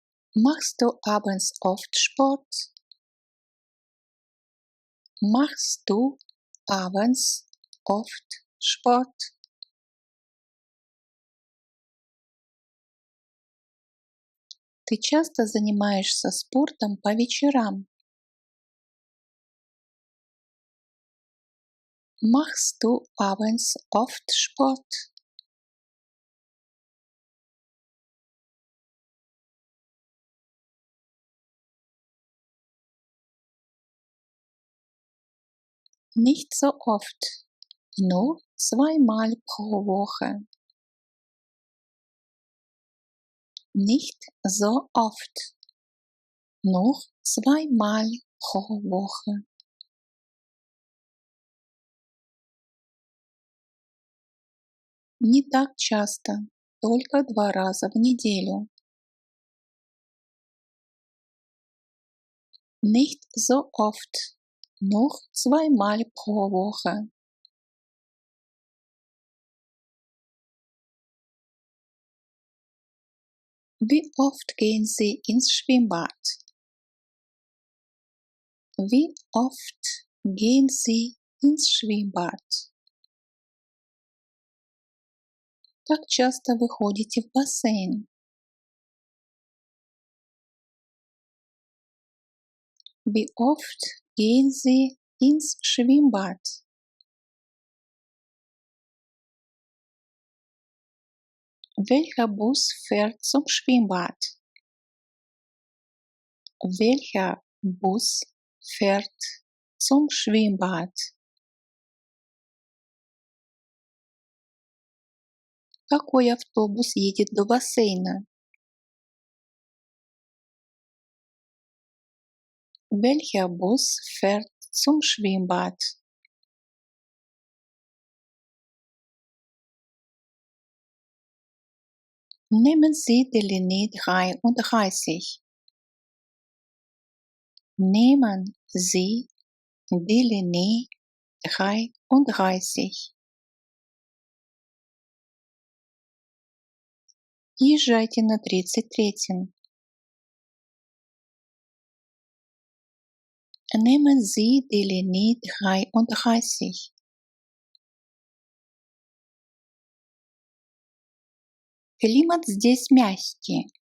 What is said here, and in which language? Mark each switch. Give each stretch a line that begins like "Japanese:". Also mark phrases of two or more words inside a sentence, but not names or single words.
German: Machst du abends oft Sport? Machst du abends oft Sport?
Russian: Ты часто занимаешься спортом по вечерам?
German: Machst du abends oft Sport? Nicht so oft, nur zweimal pro Woche. Nicht so oft, nur zweimal pro Woche.
Russian: Не так часто, только 2 раза в неделю.
German: Nicht so oft, nur zweimal pro Woche. Wie oft gehen Sie ins Schwimmbad? Wie oft gehen Sie ins Schwimmbad?
Russian: Как часто вы ходите в бассейн?
German: Wie oft gehen Sie ins Schwimmbad? Welcher Bus fährt zum Schwimmbad? Welcher Bus fährt zum Schwimmbad?
Russian: Какой автобус едет до бассейна?
German: Welcher Bus fährt zum Schwimmbad? Nehmen Sie die Linie 33. Nehmen Sie die Linie 33.
Russian: Езжайте на 33-м.
German: Nehmen Sie die Linie 33.
Russian: Климат здесь мягкий.